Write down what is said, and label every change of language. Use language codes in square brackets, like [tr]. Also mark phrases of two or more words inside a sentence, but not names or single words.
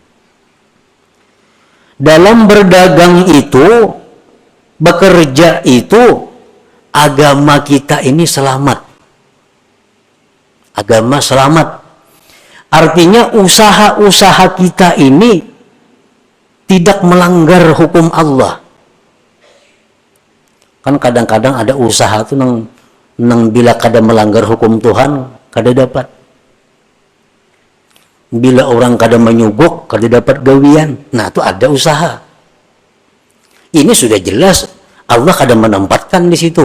[id] Dalam berdagang itu, bekerja itu, agama kita ini selamat. Agama selamat. Artinya usaha-usaha kita ini tidak melanggar hukum Allah. [bjn] Kan kadang-kadang ada usaha tuh yang nang bila kada melanggar hukum Tuhan kada dapat. Bila orang kada menyogok kada dapat gawian. [id] Nah, itu ada usaha. Ini sudah jelas Allah kada menempatkan di situ.